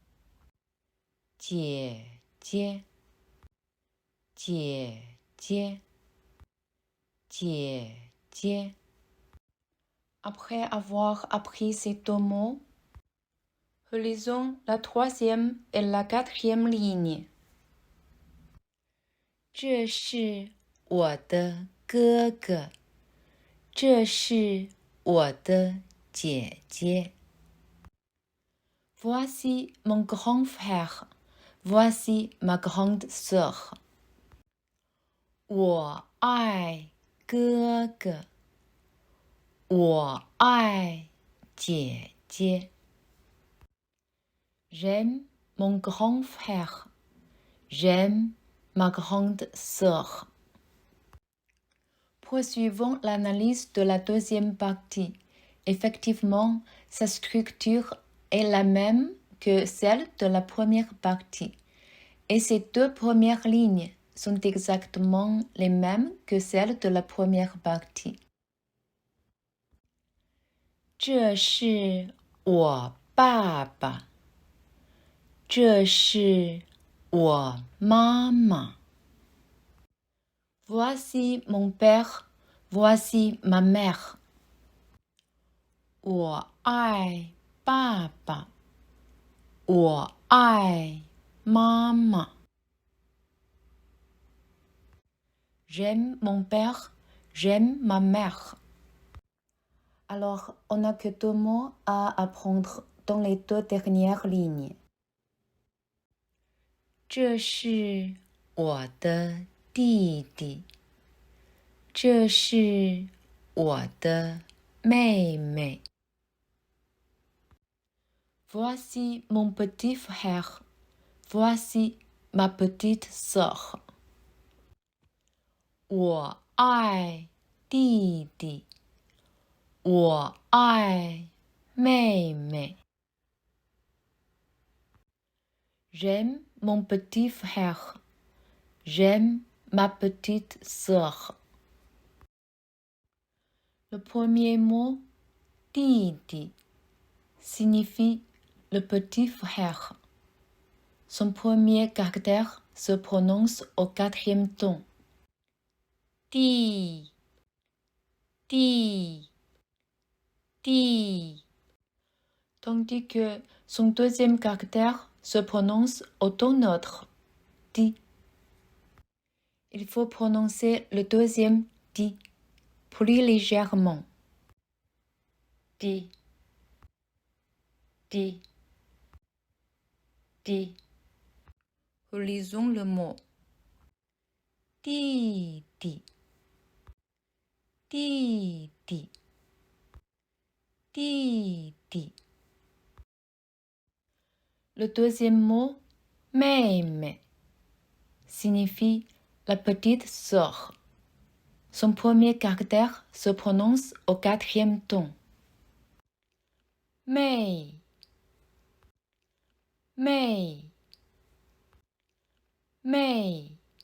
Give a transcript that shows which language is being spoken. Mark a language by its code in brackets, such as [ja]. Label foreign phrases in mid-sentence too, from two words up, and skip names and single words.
[zh] 姐姐姐姐姐姐 [fr] Après avoir appris ces deux mots, relisons la troisième et la quatrième ligne. [zh] 这是我的哥哥，这是我的姐姐。 [fr] Voici mon grand frère, voici ma grande sœur. [zh] 我爱哥哥，我爱姐姐。 [fr] J'aime mon grand frère, j'aime ma grande sœur. Poursuivons l'analyse de la deuxième partie. Effectivement, sa structure est la même que celle de la première partie. Et ces deux premières lignes sont exactement les mêmes que celles de la première partie. [zh] 这是我爸爸，这是我妈妈。 [fr] Voici mon père, voici ma mère. [zh] 我爱爸爸，我爱妈妈。 [fr] J'aime mon père, j'aime ma mère. Alors, on n'a que deux mots à apprendre dans les deux dernières lignes. [zh] 这是我的弟弟，这是我的妹妹。 [fr] Voici mon petit frère, voici ma petite sœur. [zh] 我爱弟弟，我爱妹妹。 [fr] J'aime mon petit frère, j'aime ma petite sœur. Le premier mot, 弟弟, signifie le petit frère. Son premier caractère se prononce au quatrième ton. [zh] 弟弟弟 [fr] tandis que son deuxième caractère se prononce au ton neutre. Di. Il faut prononcer le deuxième di plus légèrement. [zh] Di. Di. [fr] Di. Relisons le mot. [zh] Di di. Di di. Di di. [fr] Le deuxième mot, mémé, signifie la petite sœur. Son premier caractère se prononce au quatrième ton. [zh] Mei, mei, mei.